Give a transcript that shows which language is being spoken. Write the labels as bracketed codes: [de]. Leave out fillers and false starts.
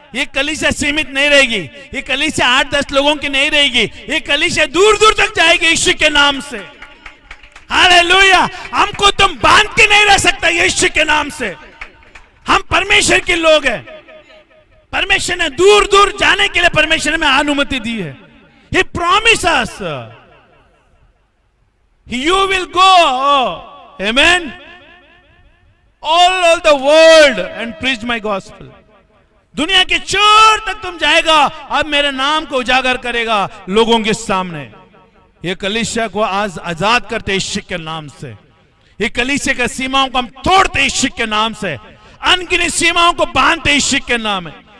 [hi] ये कलीसिया सीमित नहीं रहेगी, ये कलीसिया 8-10 लोगों की नहीं रहेगी, ये कलीसिया दूर दूर तक जाएगी यीशु के नाम से। हालेलुया। हमको तुम बांध के नहीं रह सकता यीशु के नाम से। हम परमेश्वर के लोग हैं। परमेश्वर ने दूर दूर जाने के लिए परमेश्वर ने अनुमति दी है। [en] He promised us you will go, amen, all over the world and preach my gospel. [hi] दुनिया के छोर तक तुम जाएगा और मेरे नाम को उजागर करेगा लोगों के सामने। ये कलीसिया को आज आजाद करते यीशु के नाम से। ये कलीसिया की सीमाओं को हम तोड़ते यीशु के नाम से, अनगिनत सीमाओं को बांधते यीशु के नाम है।